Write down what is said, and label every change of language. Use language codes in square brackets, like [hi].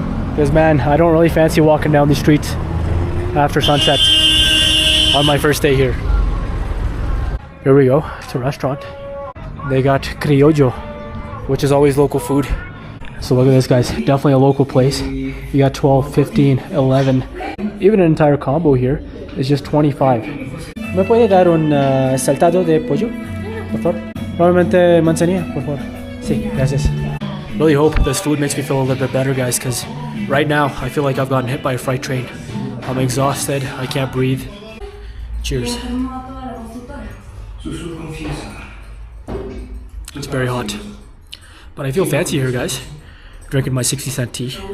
[en] Because man, I don't really fancy walking down the streets after sunset on my first day here. Here we go, it's a restaurant. They got criollo, which is always local food. So look at this, guys, definitely a local place. You got 12, 15, 11. Even an entire combo here is just 25. [es] ¿Me puede dar un saltado de pollo, por favor? Probablemente manzanilla, por favor. Sí, gracias. [en] Really hope this food makes me feel a little bit better, guys, because right now I feel like I've gotten hit by a freight train. I'm exhausted, I can't breathe. Cheers. It's very hot. But I feel fancy here, guys. Drinking my 60-cent tea.